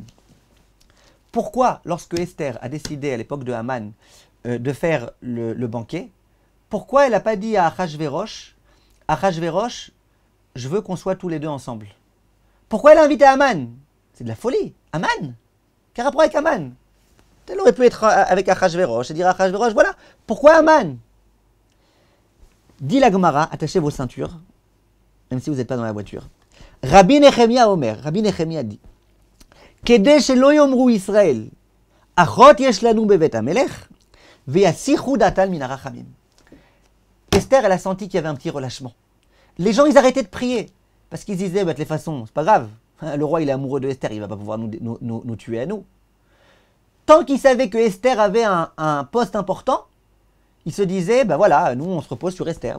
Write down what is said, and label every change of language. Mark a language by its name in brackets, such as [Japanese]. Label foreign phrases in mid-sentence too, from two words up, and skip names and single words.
[French] Pourquoi, lorsque Esther a décidé à l'époque de Haman de faire le banquet, pourquoi elle n'a pas dit à Achashverosh, je veux qu'on soit tous les deux ensemble? Pourquoi elle a invité Haman? C'est de la folie. Haman? Quel rapport avec Haman? Elle aurait pu être avec Achashverosh et dire à Achashverosh, voilà, pourquoi Haman? Dit la Gemara, attachez vos ceintures, même si vous n'êtes pas dans la voiture. [Hebrew] רבי נחמיה אומר, [French] Rabbi Nechemia dit, [Hebrew] כדי שלא יאמרו ישראל אחות יש לנו בבית המלך ויסיחו דעתם מן הרחמים. [French] Esther, elle a senti qu'il y avait un petit relâchement. Les gens, ils arrêtaient de prier, parce qu'ils disaient, de toute façon, c'est pas grave, le roi, il est amoureux de Esther, il va pas pouvoir nous tuer à nous. Tant qu'ils savaient que Esther avait un poste important, il se disait, ben voilà, nous on se repose sur Esther.